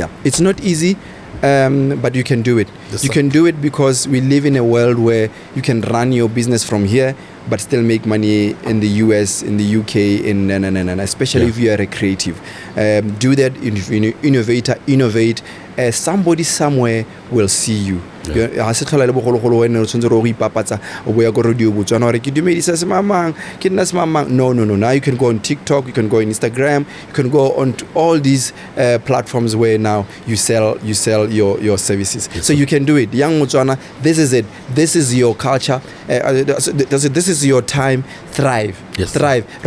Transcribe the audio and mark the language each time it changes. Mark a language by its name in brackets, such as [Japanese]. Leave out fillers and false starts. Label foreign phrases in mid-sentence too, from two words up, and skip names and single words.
[English] Yeah, it's not easy, but you can do it. You can do it because we live in a world where you can run your business from here but still make money in the US, in the UK, and especially if you are a creative. Do that, innovate. Somebody somewhere will see you. [Tswana] Ha se tlhola le bogologolo wena o tshwanetse go ipapatsa o boya go radio botswana gore ke dumedisa semamang ke nna semamang. [English] No. Now you can go on TikTok, you can go on Instagram, you can go on to all these platforms where now you sell your services. So you can do it. Young Motswana, this is it. This is your culture. This is your time. Thrive. Thrive.